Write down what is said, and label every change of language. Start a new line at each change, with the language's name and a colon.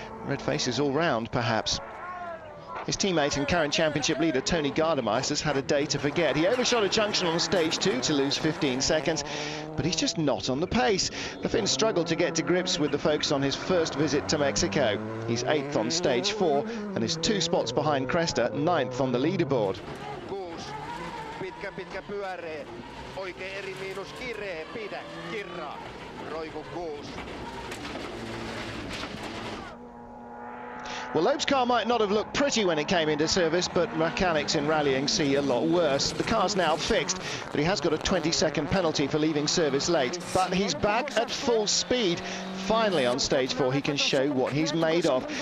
English: Red faces all round, perhaps. His teammate and current championship leader Tony Gardemeister's had a day to forget. He overshot a junction on stage 2 to lose 15 seconds, but he's just not on the pace. The Finn struggled to get to grips with the focus on his first visit to Mexico. He's 8th on stage 4 and is 2 spots behind Cresta, 9th on the leaderboard.
Finnish: Pitkä pyöree, oikein eri miinus kiree, pidä, kirra, roiku 6.
English: Well, Loeb's car might not have looked pretty when it came into service, but mechanics in rallying see a lot worse. The car's now fixed, but he has got a 20-second penalty for leaving service late. But he's back at full speed. Finally, on stage 4, he can show what he's made of.